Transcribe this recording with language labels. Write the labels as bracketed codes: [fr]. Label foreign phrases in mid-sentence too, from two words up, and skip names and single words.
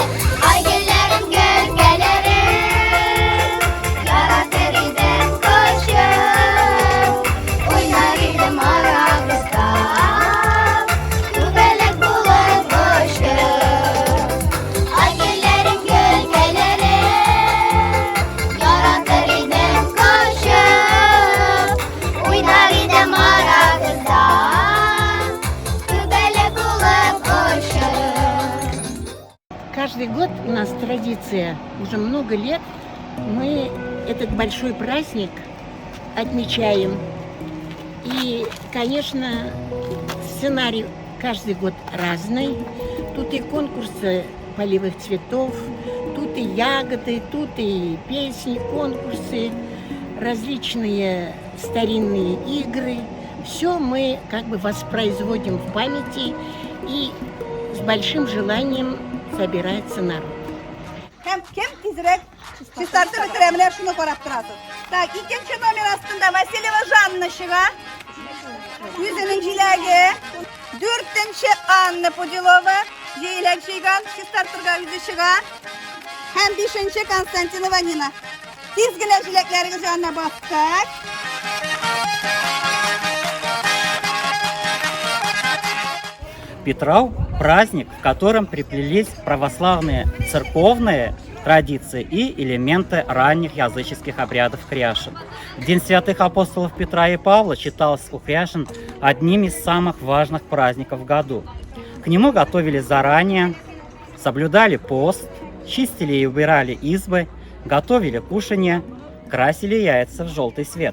[tt] Ай гөлләрем, гөлкәләрем, яратыр идем кочып, уйнар идем арабызда, күбәләк булып очып. Ай гөлләрем, гөлкәләрем, яратыр идем кочып, уйнар идем арабызда, күбәләк булып очып. [ru] Каждый год у нас традиция, уже много лет, мы этот большой праздник отмечаем. И, конечно, сценарий каждый год разный. Тут и конкурсы полевых цветов, тут и ягоды, тут и песни, конкурсы, различные старинные игры. Все мы как бы воспроизводим в памяти и с большим желанием собирается народ. [tt] Һәм кем тизрәк чистартып бетерә, менә шуны карап торасыз. Так, икенче номер астында Васильева Жанна чыга. Үзенең җиләге. 4нче Анна Пудилова җиләк җыйган, чистартырга үзе чыга. Һәм 5нче Константинова Нина. Тиз генә җиләкләрегез янына бастык. [ru] Питрау – праздник, в котором приплелись православные церковные традиции и элементы ранних языческих обрядов кряшен. День святых апостолов Петра и Павла считался у кряшен одним из самых важных праздников в году. К нему готовились заранее, соблюдали пост, чистили и убирали избы, готовили кушанье, красили яйца в желтый цвет.